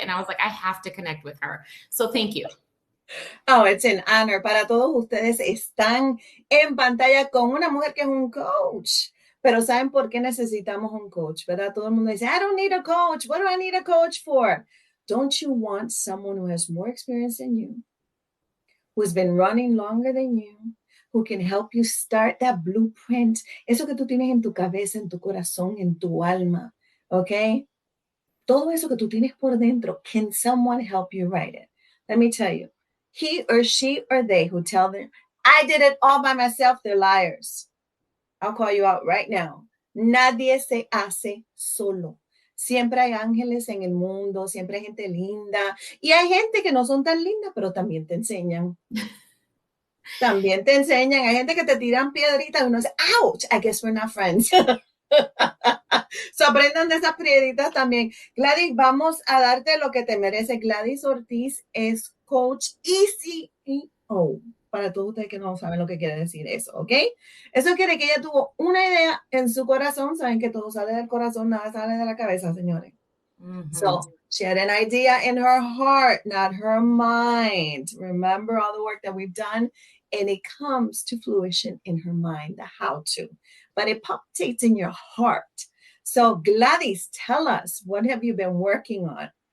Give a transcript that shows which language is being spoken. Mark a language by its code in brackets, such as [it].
[en] And I was like, I have to connect with her. So thank you. Oh, it's an honor. [es] Para todos ustedes están en pantalla con una mujer que es un coach. Pero ¿saben por qué necesitamos un coach? ¿Verdad? [en] Todo el mundo dice, I don't need a coach. What do I need a coach for? Don't you want someone who has more experience than you, who's been running longer than you, who can help you start that blueprint? [es] Eso que tú tienes en tu cabeza, en tu corazón, en tu alma, ¿ok? Todo eso que tú tienes por dentro, [en] can someone help you write it? Let me tell you, he or she or they who tell them, I did it all by myself, they're liars. I'll call you out right now. [es] Nadie se hace solo. Siempre hay ángeles en el mundo, siempre hay gente linda y hay gente que no son tan lindas, pero también te enseñan. También te enseñan. Hay gente que te tiran piedritas y uno dice, [en] ouch, I guess we're not friends. [es] So, aprendan de esas piedritas también. Gladys, vamos a darte lo que te merece. Gladys Ortiz es coach y CEO. Para todos ustedes que no saben lo que quiere decir eso, ¿ok? Eso quiere que ella tuvo una idea en su corazón. Saben que todo sale del corazón, nada sale de la cabeza, señores. Mm-hmm. [en] So she had an idea in her heart, not her mind. Remember all the work that we've done? And it comes to fruition in her mind, the how to. But it palpitates in your heart. So Gladys, tell us, what have you been working on?